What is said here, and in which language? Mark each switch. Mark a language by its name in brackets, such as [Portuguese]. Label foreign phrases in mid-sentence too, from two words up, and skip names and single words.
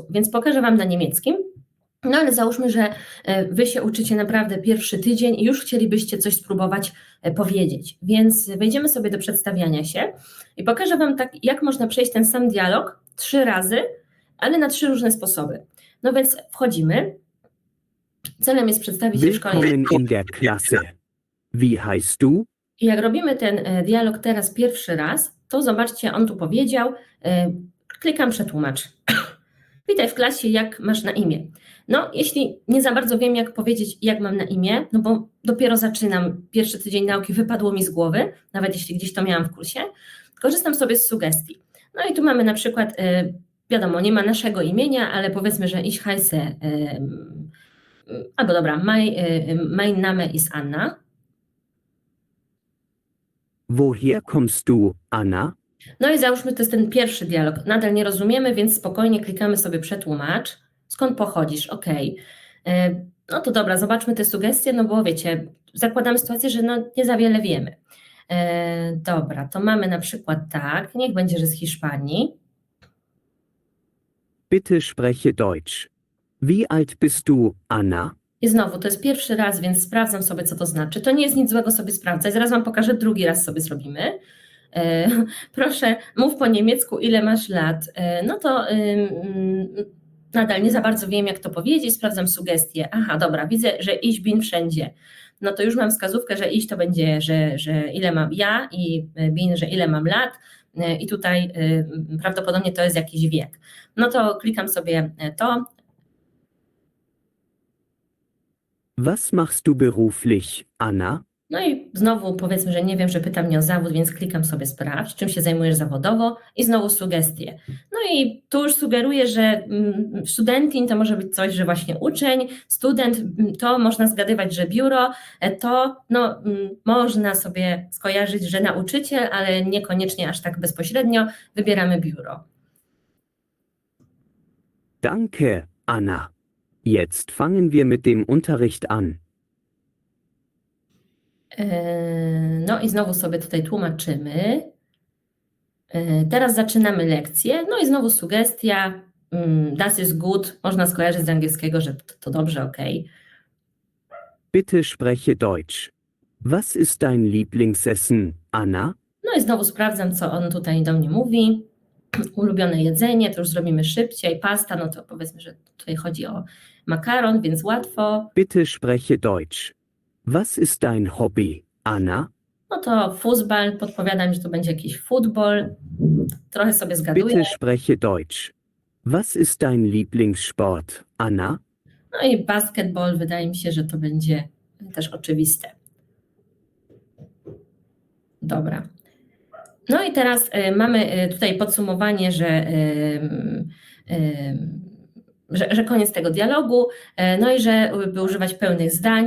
[Polish] Więc pokażę Wam na niemieckim. No ale załóżmy, że Wy się uczycie naprawdę pierwszy tydzień i już chcielibyście coś spróbować powiedzieć, więc wejdziemy sobie do przedstawiania się i pokażę Wam tak, jak można przejść ten sam dialog 3 razy, ale na 3 różne sposoby. No więc wchodzimy. Celem jest przedstawić się w szkole. [German] Willkommen in der Klasse. Wie heißt du? [Polish] I jak robimy ten dialog teraz pierwszy raz, to zobaczcie, on tu powiedział, klikam przetłumacz. Witaj w klasie, jak masz na imię? No, jeśli nie za bardzo wiem, jak powiedzieć, jak mam na imię, no bo dopiero zaczynam, pierwszy tydzień nauki wypadło mi z głowy, nawet jeśli gdzieś to miałam w kursie, korzystam sobie z sugestii. No i tu mamy na przykład, wiadomo, nie ma naszego imienia, ale powiedzmy, że [German] ich heiße, [Polish] albo dobra, [German] mein Name ist Anna. Woher kommst du, Anna? [Polish] No i załóżmy, to jest ten pierwszy dialog. Nadal nie rozumiemy, więc spokojnie klikamy sobie przetłumacz. Skąd pochodzisz? OK. No to dobra, zobaczmy te sugestie, no bo wiecie, zakładamy sytuację, że no nie za wiele wiemy. Dobra, to mamy na przykład tak, niech będzie, że z Hiszpanii. [German] Bitte spreche Deutsch. Wie alt bist du, Anna? [Polish] I znowu, to jest pierwszy raz, więc sprawdzam sobie, co to znaczy. To nie jest nic złego sobie sprawdzać, zaraz Wam pokażę, drugi raz sobie zrobimy. Proszę, mów po niemiecku, ile masz lat. No to nadal nie za bardzo wiem, jak to powiedzieć, sprawdzam sugestie. Aha, dobra, widzę, że [German] ich bin [Polish] wszędzie. No to już mam wskazówkę, że ich to będzie, że ile mam ja i bin, że ile mam lat i tutaj prawdopodobnie to jest jakiś wiek. No to klikam sobie to. [German] Was machst du beruflich, Anna? [Polish] No i znowu powiedzmy, że nie wiem, że pyta mnie o zawód, więc klikam sobie sprawdź, czym się zajmujesz zawodowo i znowu sugestie. No i tu już sugeruję, że studentin to może być coś, że właśnie uczeń, student to można zgadywać, że biuro, to no, można sobie skojarzyć, że nauczyciel, ale niekoniecznie aż tak bezpośrednio wybieramy biuro. [German] Danke, Anna. Jetzt fangen wir mit dem Unterricht an. [Polish] No i znowu sobie tutaj tłumaczymy. Teraz zaczynamy lekcję. No i znowu sugestia. [German] Das ist gut. [Polish] Można skojarzyć z angielskiego, że to dobrze, OK. [German] Bitte spreche Deutsch. Was ist dein Lieblingsessen, Anna? [Polish] No i znowu sprawdzam, co on tutaj do mnie mówi. Ulubione jedzenie, to już zrobimy szybciej. Pasta, no to powiedzmy, że tutaj chodzi o makaron, więc łatwo. [German] Bitte spreche Deutsch. Was ist dein Hobby, Anna? [Polish] No to Fußball, podpowiadam, że to będzie jakiś futbol. Trochę sobie zgaduję. Bitte spreche Deutsch. Was ist dein Lieblingssport, Anna? No i basketball, wydaje mi się, że to będzie też oczywiste. Dobra. No i teraz mamy tutaj podsumowanie, że koniec tego dialogu, no i że by używać pełnych zdań.